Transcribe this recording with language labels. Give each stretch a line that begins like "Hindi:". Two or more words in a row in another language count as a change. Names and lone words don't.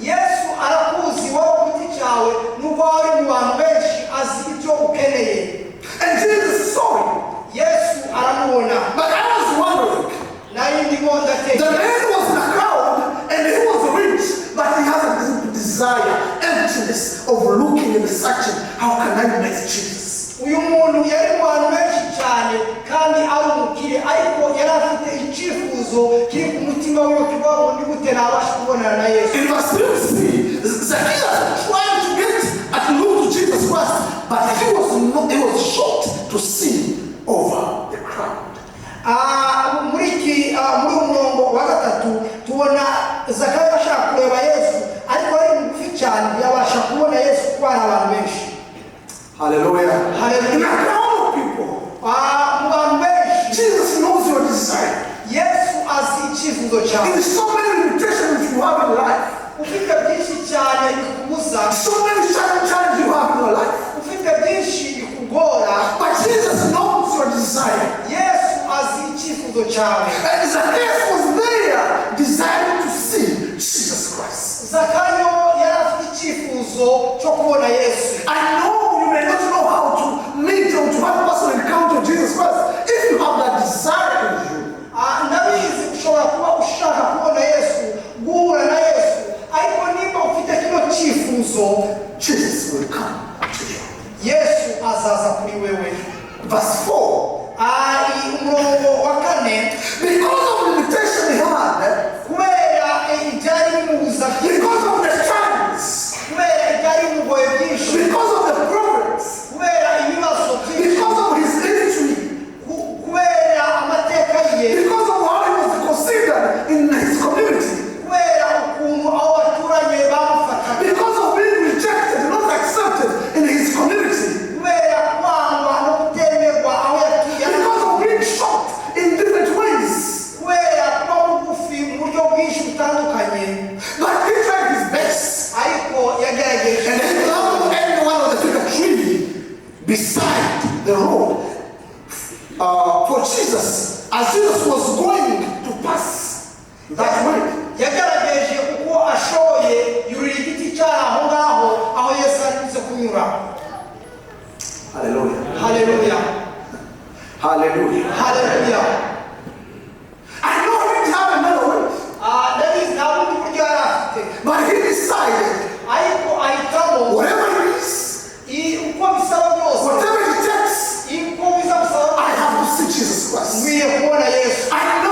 English: And Jesus saw you. But I was wondering, the man was in a crowd and he was rich, but he has a desire, emptiness of looking and searching, how can I meet Jesus?
Kinyarwanda: Uyu muntu yari mu bantu benshi cyane kandi ari umukire, ariko yari afite icyifuzo kiri ku mutima wiwe kivuga ngo ndi gute nabasha kubonana na Yesu.
English: In verse 3, Zacchaeus trying to get at look to Jesus Christ, but he was shocked to see over the crowd.
Kinyarwanda: Muri umurongo wa gatatu tubona Zakayo ashaka kureba Yesu, ariko ari mugufi cyane yabasha kubona Yesu kuko hari abantu benshi. Hallelujah. Hallelujah.
English: In a crowd of people, Jesus knows your desire.
Kinyarwanda: Yesu azi icyifuzo cyawe.
English: There is so many limitations you have in life.
Kinyarwanda: Ufite byinshi cyane bikubuza.
English: So many challenges you have in your life.
Kinyarwanda: Ufite byinshi bikugora.
English: But Jesus knows your desire.
Kinyarwanda: Yesu azi icyifuzo cyawe.
English: And Zacchaeus was there desiring to see Jesus Christ.
Kinyarwanda: Zakayo yari afite icyifuzo cyo kubona Yesu.
English: I know you may not know how to meet or to have a personal encounter with Jesus Christ. If you have that desire in you,
Kinyarwanda: ndabizi ushobora kuba ushaka kubona Yesu, guhura na Yesu, ariko niba ufite kino cyifuzo,
English: Jesus will come to you.
Kinyarwanda: Yesu azaza kuri wewe.
English: Verse 4.
Kinyarwanda: Umurongo wa 4,
English: because of the limitation he had,
Kinyarwanda: kubera ibyari bimubuza,
English: because of the challenges,
Kinyarwanda: kubera ibyari bimugoye byinshi,
English: because of the problems,
Kinyarwanda: kubera ibibazo byinshi,
English: because of his history,
Kinyarwanda: kubera amateka ye,
English: because of how he was considered in his community,
Kinyarwanda: kubera ukuntu aho baturanye bamufataga,
English: because of being rejected, not accepted in his community,
Kinyarwanda: kubera kwangwa no kutemerwa aho yatuye,
English: because of being shocked in different ways,
Kinyarwanda: kubera kuba mugufi mu buryo bwinshi butandukanye.
English: but he tried his best.
Kinyarwanda: Ariko yagerageje.
English: And he found every one of the fig tree beside the road for Jesus, as Jesus was going to pass that way.
Kinyarwanda: Yagerageje uko ashoye yurira igiti cyaho ngaho aho Yesu arimo kunyura. Hallelujah. Hallelujah. Hallelujah. Hallelujah.
English: I know he didn't have another way,
Kinyarwanda: Ndabizi nta bundi buryo yari afite,
English: but he decided
Kinyarwanda: ariko ahitamo
English: whatever it is,
Kinyarwanda: uko bisaba byose,
English: whatever it takes,
Kinyarwanda: uko biza bisaba,
English: I have to see Jesus Christ.
Kinyarwanda: nkwiye kubona Yesu.
English: I